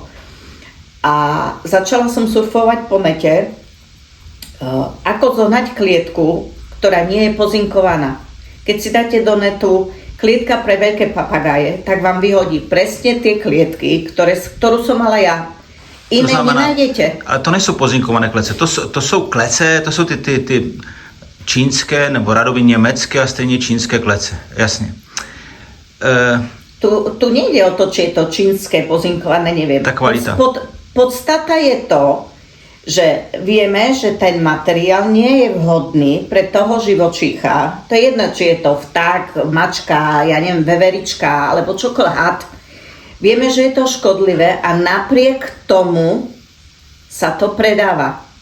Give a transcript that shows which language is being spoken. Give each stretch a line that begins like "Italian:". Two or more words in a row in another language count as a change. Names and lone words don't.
Slovak: A začala som surfovať po nete, ako zohnať klietku, ktorá nie je pozinkovaná. Keď si dáte do netu klietka pre veľké papagáje, tak vám vyhodí presne tie klietky, ktorú som mala ja. Iné nenájdete.
Czech: Ale to nejsou pozinkované klece, to jsou klece, to jsou ty čínské nebo radově německé a stejně čínské klece, jasně.
Slovak: Tu nejde o to, či je to čínske, pozinkované, neviem. Tá kvalita. Podstata je to, že vieme, že ten materiál nie je vhodný pre toho živočícha. To je jedno, či je to vták, mačka, ja neviem, veverička, alebo čokoľvek had. Vieme, že je to škodlivé a napriek tomu sa to predáva.